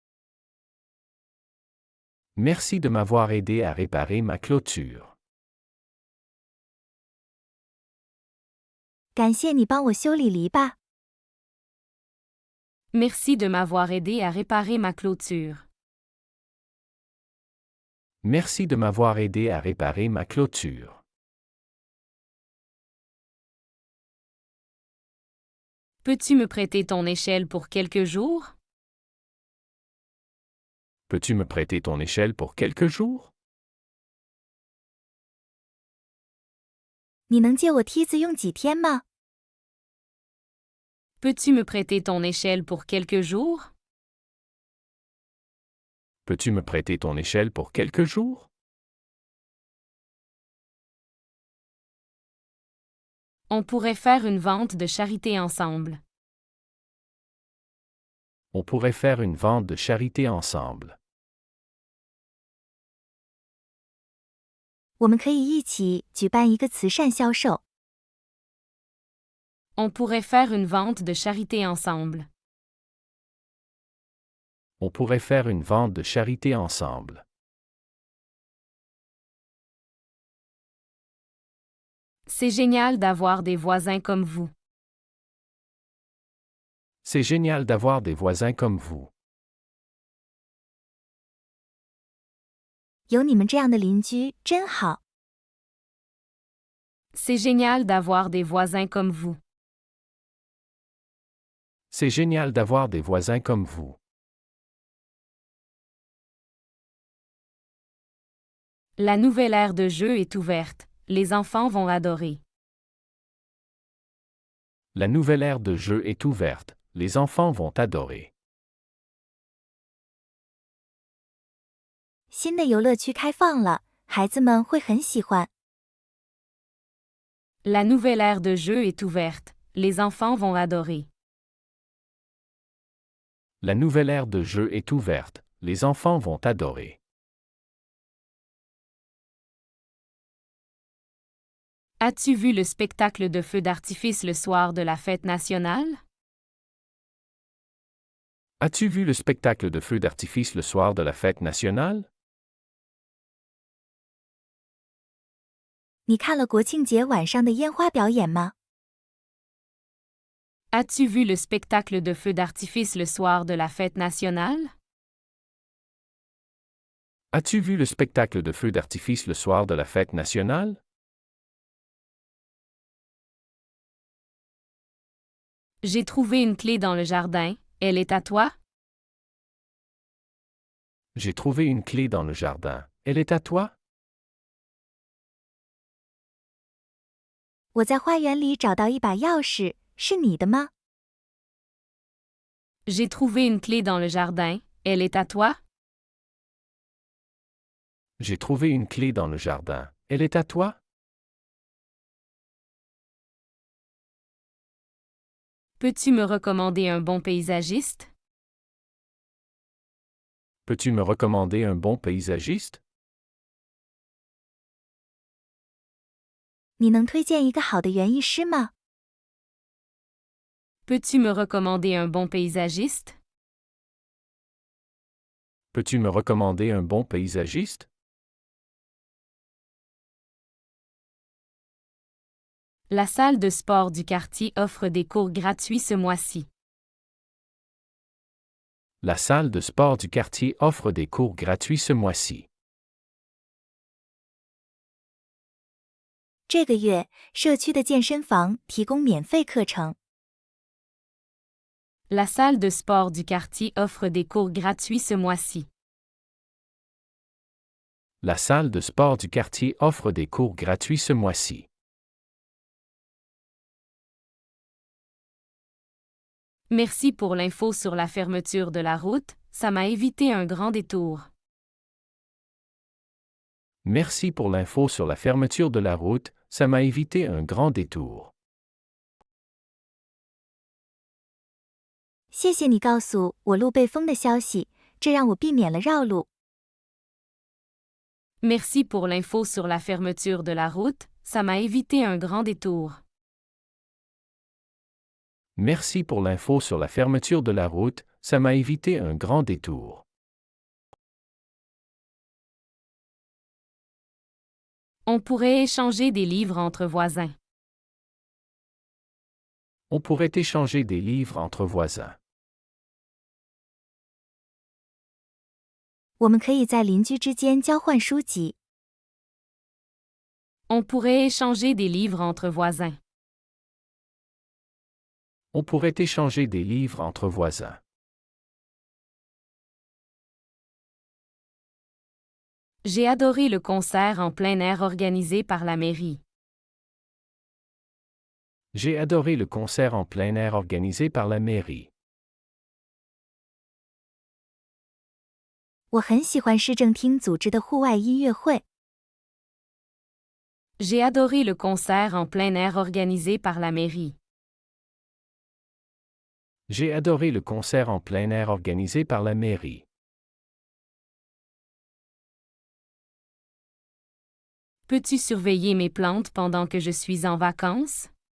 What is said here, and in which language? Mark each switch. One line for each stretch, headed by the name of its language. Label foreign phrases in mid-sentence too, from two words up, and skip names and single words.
French: Merci de m'avoir aidé à réparer ma clôture.
Chinese: 感谢你帮我修理篱笆。
French: Merci de m'avoir aidé à réparer ma clôture. Merci de m'avoir aidé à réparer ma clôture. Peux-tu me prêter ton échelle pour quelques jours? Peux-tu me prêter ton échelle pour quelques jours?
Chinese: 你能借我梯子用几天吗？
French: Peux-tu me prêter ton échelle pour quelques jours? Peux-tu me prêter ton échelle pour quelques jours? On pourrait faire une vente de charité ensemble. On pourrait faire une vente de charité ensemble.
Chinese: 我们可以一起举办一个慈善销售。
French: On pourrait faire une vente de charité ensemble. On pourrait faire une vente de charité ensemble. C'est génial d'avoir des voisins comme vous. C'est génial d'avoir des voisins comme vous.
Chinese: 有你们这样的邻居真好。
French: C'est génial d'avoir des voisins comme vous. C'est génial d'avoir des voisins comme vous. La nouvelle ère de jeu est ouverte. Les enfants vont adorer. La nouvelle ère de jeu est ouverte. Les enfants vont adorer.
Chinese: 新的游乐区开放了，孩子们会很喜欢。
French: La nouvelle ère de jeu est ouverte. Les enfants vont adorer. La nouvelle ère de jeu est ouverte. Les enfants vont adorer. As-tu vu le spectacle de feux d'artifice le soir de la fête nationale? As-tu vu le spectacle de feux d'artifice le soir de la fête nationale?
Chinese: 你看了国庆节晚上的烟花表演吗？
French: As-tu vu le spectacle de feux d'artifice le soir de la fête nationale? As-tu vu le spectacle de feux d'artifice le soir de la fête nationale? J'ai trouvé une clé dans le jardin. Elle est à toi? J'ai trouvé une clé dans le jardin. Elle est à toi?
Chinese: 我在花园里找到一把钥匙，是你的吗？
French: J'ai trouvé une clé dans le jardin. Elle est à toi? J'ai trouvé une clé dans le jardin. Elle est à toi? Peux-tu me recommander un bon paysagiste? Peux-tu me recommander un bon paysagiste?
Chinese: 你能推荐一个好的园艺师吗？
French: Peux-tu me recommander un bon paysagiste? Peux-tu me recommander un bon paysagiste? La salle de sport du quartier offre des cours gratuits ce mois-ci. La salle de sport du quartier offre des cours gratuits ce mois-ci.
Chinese: 这个月，社区的健身房提供免费课程。
French: La salle de sport du quartier offre des cours gratuits ce mois-ci. La salle de sport du quartier offre des cours gratuits ce mois-ci. Merci pour l'info sur la fermeture de la route, ça m'a évité un grand détour. Merci pour l'info sur la fermeture de la route, ça m'a évité un grand détour.
Chinese: 谢谢你告诉我路被封的消息，这让我避免了绕路。
French: Merci pour l'info sur la fermeture de la route, ça m'a évité un grand détour. Merci pour l'info sur la fermeture de la route, ça m'a évité un grand détour. On pourrait échanger des livres entre voisins. On pourrait échanger des livres entre voisins.
Chinese: 我们可以在邻居之间交换书籍。
French: On pourrait échanger des livres entre voisins. On pourrait échanger des livres entre voisins. J'ai adoré le concert en plein air organisé par la mairie. J'ai adoré le concert en plein air organisé par la mairie.
Chinese: 我很喜欢市政厅组织的户外音乐会。
French: J'ai adoré le concert en plein air organisé par la mairie. J'ai adoré le concert en plein air organisé par la mairie. Peux-tu surveiller mes plantes pendant que je suis en vacances?